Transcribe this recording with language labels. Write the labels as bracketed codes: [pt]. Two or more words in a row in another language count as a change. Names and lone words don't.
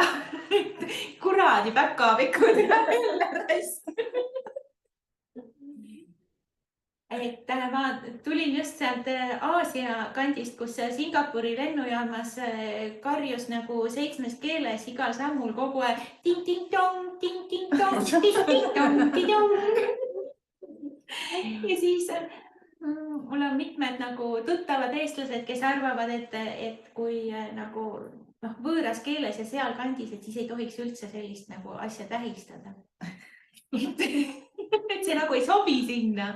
[et] Kuradi päkapikud ja jälle rest. Et ma tulin just sealt Aasia kandist, kus Singapuri lennujaamas karjus nagu 7 keeles igal sammul kogu aeg ting-ting-tong, ting-ting-tong, ting-ting-tong, ting-ting-tong. Ja siis mul on mitmed nagu tuttavad eestlased, kes arvavad, et kui nagu võõras keeles ja seal kandis, et siis ei tohiks üldse sellist nagu asja tähistada. Et see nagu ei sobi sinna.